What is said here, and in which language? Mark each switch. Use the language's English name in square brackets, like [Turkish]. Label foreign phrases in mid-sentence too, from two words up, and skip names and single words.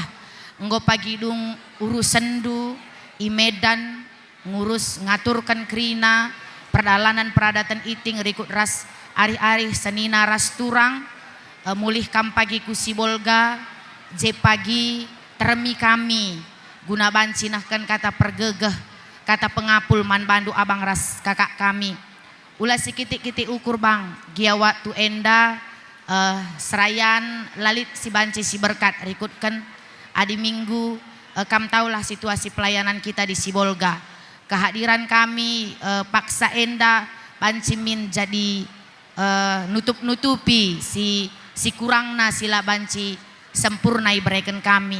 [Batak Karo] Nggo pagi dung urus sendu i Medan ngurus ngaturkan krina perdalanan peradatan iting rikut ras ari-ari senina ras turang mulih kam pagi kusibolga je pagi termi kami guna banci nahkan kata pergegeh kata pengapul man bandu abang ras kakak kami ulah sikiti-kiti ukur bang giawa tu enda serayan lalit si banci si berkat rikutkan adi minggu kam taulah [Indonesian] situasi pelayanan kita di Sibolga. [Batak Karo] Kehadiran kami paksa enda banci min jadi nutup-nutupi si kurangna sila banci sempurna iberikan kami.